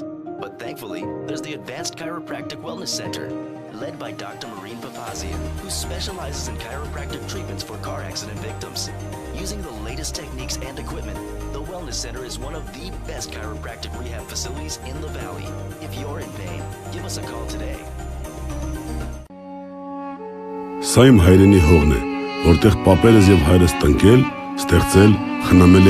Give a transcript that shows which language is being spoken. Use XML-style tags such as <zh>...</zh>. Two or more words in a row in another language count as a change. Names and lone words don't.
<en>But thankfully, there's the Advanced Chiropractic Wellness Center, led by Dr. Marine Papazian, who specializes in chiropractic treatments for car accident victims. Using the latest techniques and equipment, the Wellness Center is one of the best chiropractic rehab facilities in the Valley. If you're in pain, give us a call today.</en> <hy>Սա իմ հայրենի հողն է, որտեղ պապերս եւ հայրս տնկել, ստեղծել, խնամել</hy>